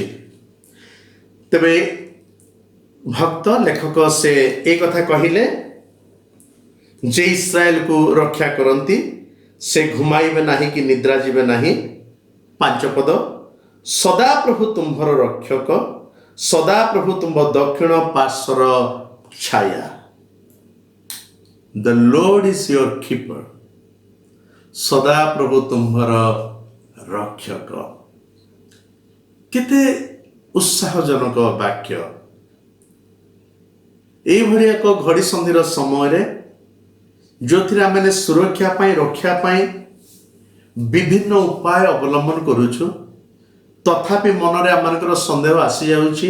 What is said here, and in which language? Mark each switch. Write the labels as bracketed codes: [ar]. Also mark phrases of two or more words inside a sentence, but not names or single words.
[or] ତେବେ ଭକ୍ତ ଲେଖକ ସେ ଏ କଥା କହିଲେ ଯେ ଇସ୍ରାଏଲକୁ ରକ୍ଷା କରନ୍ତି, ସେ ଘୁମାଇବେ ନାହିଁ କି ନିଦ୍ରା ଯିବେ ନାହିଁ। 5 ପଦ, ସଦାପ୍ରଭୁ ତୁମ୍ଭର ରକ୍ଷକ, ସଦାପ୍ରଭୁ ତୁମ୍ଭ ଦକ୍ଷିଣ ପାର୍ଶ୍ୱର ଛାୟା। [en] The Lord is your keeper. [or] ସଦାପ୍ରଭୁ ତୁମ୍ଭର ରକ୍ଷକ। କେତେ ଉତ୍ସାହଜନକ ବାକ୍ୟ। ଏଇଭଳି ଏକ ଘଡ଼ିସନ୍ଧିର ସମୟରେ ଯେଉଁଥିରେ ଆମେ ସୁରକ୍ଷା ପାଇଁ, ରକ୍ଷା ପାଇଁ ବିଭିନ୍ନ ଉପାୟ ଅବଲମ୍ବନ କରୁଛୁ, ତଥାପି ମନରେ ଆମମାନଙ୍କର ସନ୍ଦେହ ଆସିଯାଉଛି।